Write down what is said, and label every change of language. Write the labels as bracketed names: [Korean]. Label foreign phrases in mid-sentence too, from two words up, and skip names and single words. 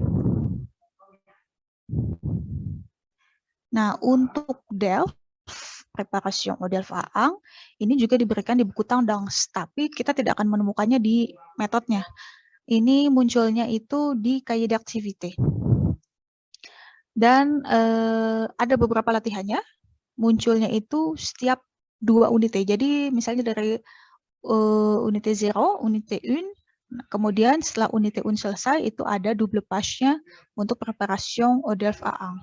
[Indonesian] Nah, untuk Delft, preparation Delft Aang, ini juga diberikan di buku Tendance, tapi kita tidak akan menemukannya di metodenya. Ini munculnya itu di [French] cahier d'activité. [Indonesian] Dan ada beberapa latihannya, munculnya itu setiap 2 unité. Jadi misalnya dari unité 0, unité 1, kemudian setelah unité 1 selesai, itu ada double page-nya untuk preparation Delft Aang.